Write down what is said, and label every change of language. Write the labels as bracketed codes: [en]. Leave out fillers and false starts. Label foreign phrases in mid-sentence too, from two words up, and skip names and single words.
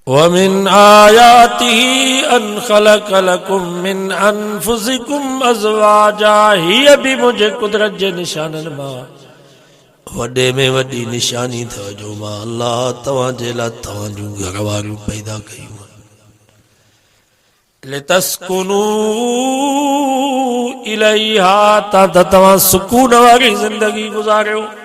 [ar] ومن آياته أن خلق لكم من أنفسكم أزواجا. [sd] हीअ बि मुंहिंजे कुदरत जे निशाननि मां वॾे में वॾी निशानी अथव जो मां अल्लाह तव्हांजे लाइ तव्हां जूं घर वारियूं पैदा कयूं [ar] لتسكنوا إليها, [sd] त तव्हां सुकून वारी ज़िंदगी गुज़ारियो।